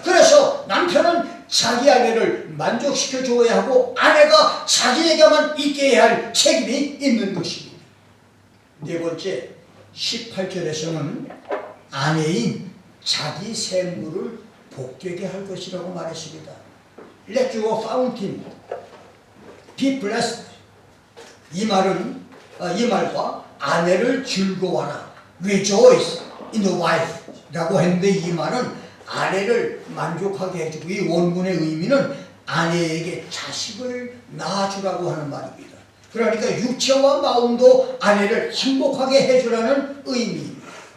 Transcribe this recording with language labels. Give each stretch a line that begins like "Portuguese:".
Korean: 그래서 남편은 자기 아내를 만족시켜 줘야 하고 아내가 자기에게만 있게 해야 할 책임이 있는 것입니다. 네 번째, 18절에서는 아내인 자기 샘물을 복되게 할 것이라고 말했습니다.
English: Let your fountain be blessed.
Korean: 이 말과 아내를 즐거워하라,
English: rejoice in the wife
Korean: 라고 했는데 이 말은 아내를 만족하게 해주고 이 원문의 의미는 아내에게 자식을 낳아주라고 하는 말입니다. 그러니까 육체와 마음도 아내를 행복하게 해주라는 의미입니다.